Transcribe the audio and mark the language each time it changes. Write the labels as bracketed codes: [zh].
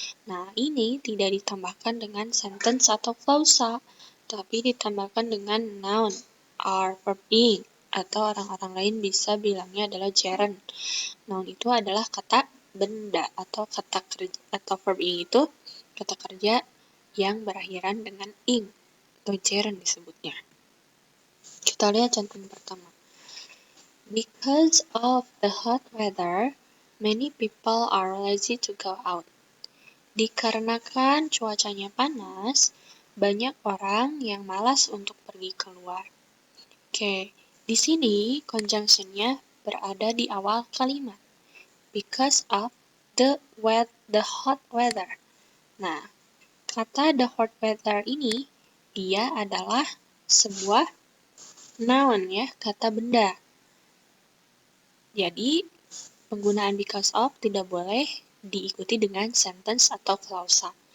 [id] Nah, ini tidak ditambahkan dengan sentence atau clausa, tapi ditambahkan dengan noun, are, verb being, atau orang-orang lain bisa bilangnya adalah gerund. Noun itu adalah kata benda atau kata kerja, atau verb being itu kata kerja yang berakhiran dengan ing atau gerund disebutnya. Kita lihat contoh pertama. [en] Because of the hot weather, many people are lazy to go out. [id] Dikarenakan cuacanya panas, banyak orang yang malas untuk pergi keluar. Oke, di sini conjunction-nya berada di awal kalimat. [en] Because of the hot weather. [id] Nah, kata the hot weather ini, dia adalah sebuah noun ya, kata benda. Jadi, penggunaan because of tidak boleh diikuti dengan sentence atau clausa.